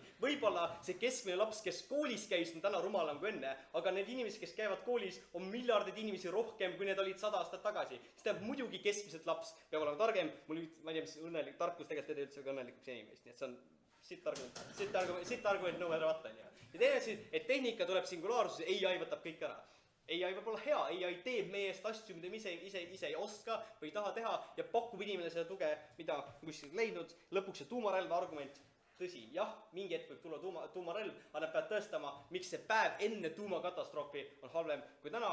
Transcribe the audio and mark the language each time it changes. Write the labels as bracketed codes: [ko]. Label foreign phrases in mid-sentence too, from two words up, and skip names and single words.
[et] Võib-olla see keskmine laps, kes koolis käis, on täna rumalam kui enne, aga need inimesed, kes käivad koolis, on miljardid inimesi rohkem, kui need olid 100 aastat tagasi. Siis tähendab muidugi keskmiselt laps peab olema targem, ma ei tea, mis õnnelik tarkus tegelikult ei üldse ka õnnelikuks inimest, nii et see on sitt argument [en] no matter what. [et] Ja teine, et tehnika tuleb singulaarsus, AI võtab kõik ära. AI võib olla hea, AI teeb meie eest asju, mida me ise ei oska või ei taha teha ja pakub inimene seda tuge, mida kuskilt leidnud. Lõpuks see tuumarelva argument, tõsi, jah, mingi hetk võib tulla tuumarelv, aga nad peavad tõestama, miks see päev enne tuumakatastroofi on halvem kui täna.